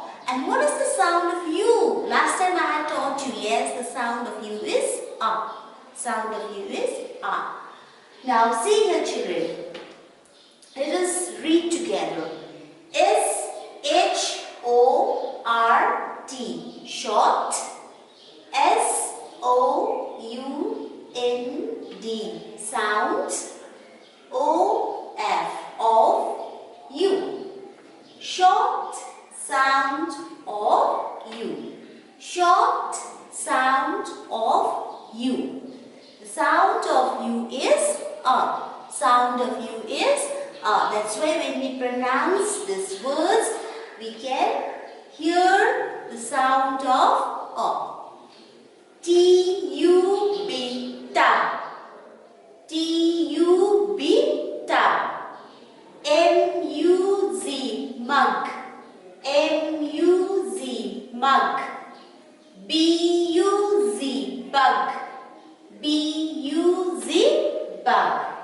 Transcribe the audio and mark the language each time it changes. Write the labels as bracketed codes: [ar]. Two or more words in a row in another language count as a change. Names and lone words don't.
[en] And what is the sound of U? Last time I had taught you, yes, the sound of U is A. Sound of U is A. Now see here, children. Let us read together. S-H-O-R-T, short. S-O-U-N-D, sound. O-F, of U. Short sound of U. Short sound of U. The sound of U is A. Sound of U is A. That's why when we pronounce these words, we can hear the sound of A. T-U-B, tub. T-U-B, tub. M-U-Z, mug. M-U-Z, mug. B-U-Z, bug. B-U-Z, bug.